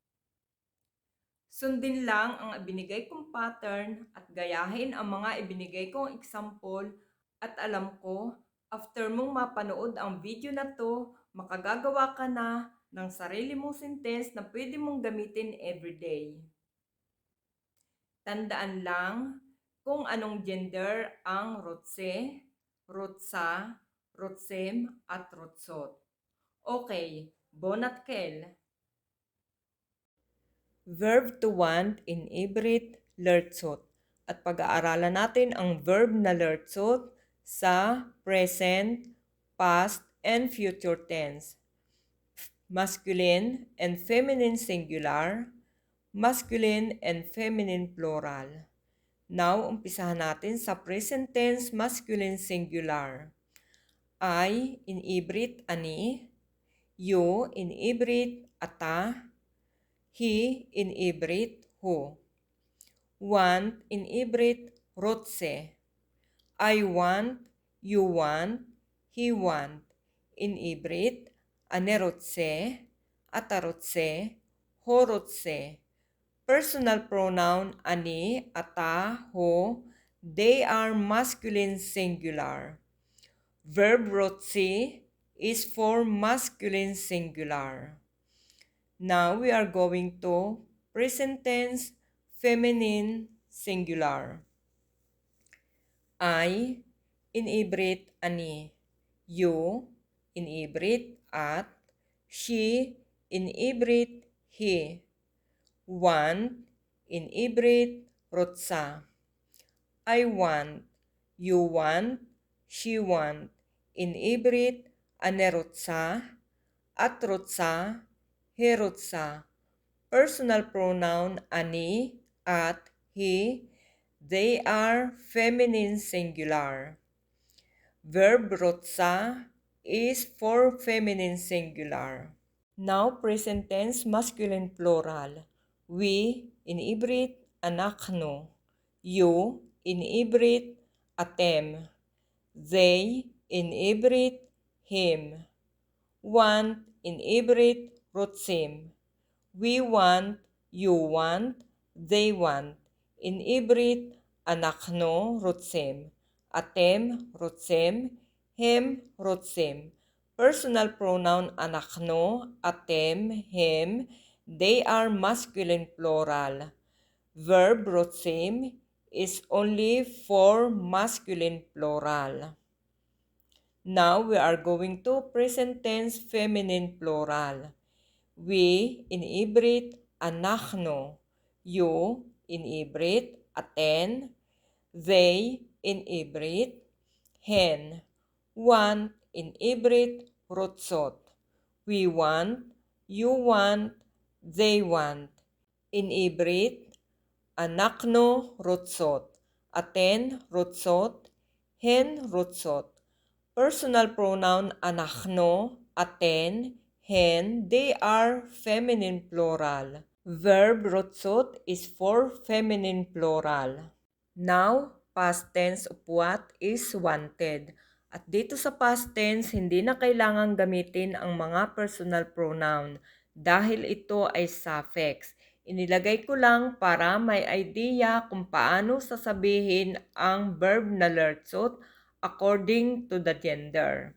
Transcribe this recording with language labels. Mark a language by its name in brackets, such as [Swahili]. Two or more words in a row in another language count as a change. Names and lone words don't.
[Filipino] Sundin lang ang ibinigay kong pattern at gayahin ang mga ibinigay kong example at alam ko, after mong mapanood ang video na to, makagagawa ka na ng sarili mong sentence na pwede mong gamitin everyday. Tandaan lang kung anong gender ang rotse, rotsa, rotsem at rotsot. [Hebrew] Okay, bonatkel. [English] Verb to want in Ibrit, lertsot. [Filipino] At pag-aaralan natin ang verb na lertsot sa [English] present, past, and future tense. Masculine and feminine singular, masculine and feminine plural. Now, [Filipino] umpisahan natin sa [English] present tense masculine singular. I in Ibrit, ani. You in Ibrit, ata. He in Ibrit, who. Want in Ibrit, rotse. I want, you want, he want. In Ibrit, [Hebrew] anerotse, atarotse, horotse. [English] Personal pronoun [Hebrew] ani, ata, ho. [English] They are masculine singular. Verb rotse is for masculine singular. Now we are going to present tense feminine singular. I in Ibrit, ani. You in Ibrit, at. She in Ibrit, he. Want in Ibrit, rotsa. I want, you want, she want. In Ibrit, [Hebrew] anerotsa, atrotsa, herotsa. [English] Personal pronoun [Hebrew] ani, at, he. [English] They are feminine singular. Verb rotsa is for feminine singular. Now present tense masculine plural. We in Ibrit, anakno. You in Ibrit, atem. They in Ibrit, him. Want in Ibrit, rotsim. We want, you want, they want. In Ibrit, [Hebrew] anakno, rotsem. Atem, rotsem. Hem, rotsem. [English] Personal pronoun [Hebrew] anakno, atem, hem. [English] They are masculine plural. Verb rotsem is only for masculine plural. Now we are going to present tense feminine plural. We in Ibrit, anachno. You in Ibrit, aten. They in Ibrit, hen. Want in Ibrit, rotsot. We want, you want, they want. In Ibrit, [Hebrew] anakno, rotsot. Aten, rotsot. Hen, rotsot. [English] Personal pronoun [Hebrew] anakno, aten, hen, [English] they are feminine plural. Verb rotsot is for feminine plural. Now, past tense of what is wanted. [Filipino] At dito sa [English] past tense, [Filipino] hindi na kailangang gamitin ang mga personal pronoun dahil ito ay suffix. Inilagay ko lang para may idea kung paano sasabihin ang verb na lertsot [English] according to the gender.